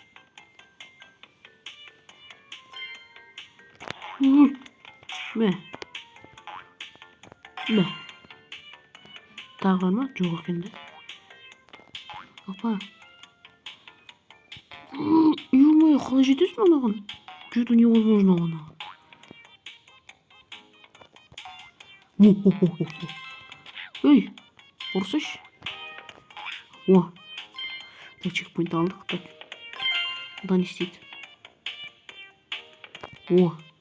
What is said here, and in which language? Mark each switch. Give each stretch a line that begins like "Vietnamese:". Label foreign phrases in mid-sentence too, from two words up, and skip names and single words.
Kazakh: Мә. Тағы бар ма? Жоқ екен да. Опа. Ё-моё, қалай жетесің анаған?
Russian: Что-то невозможно
Kazakh: анаған. Эй, ұрсайшы. О. Так, чекпоинт алдық. Так. Бұда не істейді? О.